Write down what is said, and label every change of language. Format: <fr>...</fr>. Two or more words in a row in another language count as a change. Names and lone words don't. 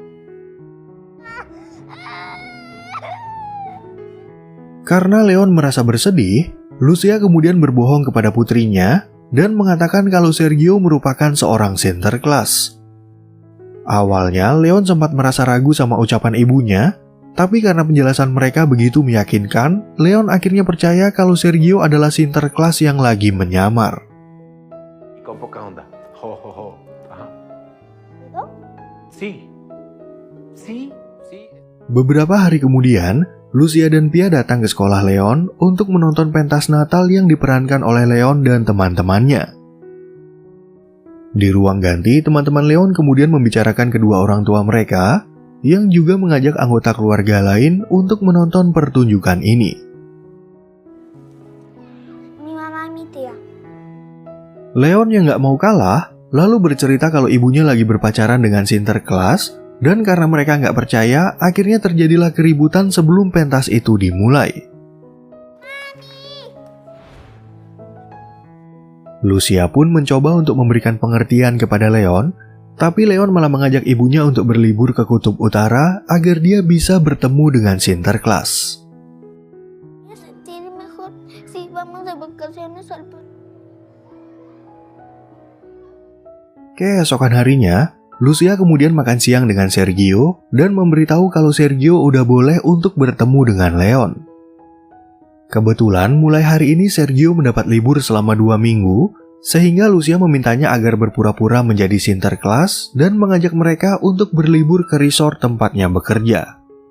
<id>Karena Leon merasa bersedih, Lucia kemudian berbohong kepada putrinya dan mengatakan kalau Sergio merupakan seorang Sinterklas. Awalnya Leon sempat merasa ragu sama ucapan ibunya, tapi karena penjelasan mereka begitu meyakinkan, Leon akhirnya percaya kalau Sergio adalah Sinterklas yang lagi menyamar.</id> <es>Con poca onda. Ho, ho, ho. Ajá. Sí. Sí. Sí.</es> <id>Beberapa hari kemudian, Lucia dan Pia datang ke sekolah Leon untuk menonton pentas Natal yang diperankan oleh Leon dan teman-temannya. Di ruang ganti, teman-teman Leon kemudian membicarakan kedua orang tua mereka yang juga mengajak anggota keluarga lain untuk menonton pertunjukan ini.</id> <es>Mi mamá y mi tía.</es> <id>Leon yang nggak mau kalah, lalu bercerita kalau ibunya lagi berpacaran dengan Sinterklas, dan karena mereka nggak percaya, akhirnya terjadilah keributan sebelum pentas itu dimulai. Lucia pun mencoba untuk memberikan pengertian kepada Leon, tapi Leon malah mengajak ibunya untuk berlibur ke Kutub Utara agar dia bisa bertemu dengan Sinterklas.</id> <es>Voy a sentir mejor si vamos de vacaciones al parque.</es> <id>Keesokan harinya, Lucia kemudian makan siang dengan Sergio dan memberitahu kalau Sergio udah boleh untuk bertemu dengan Leon. Kebetulan mulai hari ini Sergio mendapat libur selama 2 minggu, sehingga Lucia memintanya agar berpura-pura menjadi Sinterklas dan mengajak mereka untuk berlibur ke resort tempatnya bekerja.</id>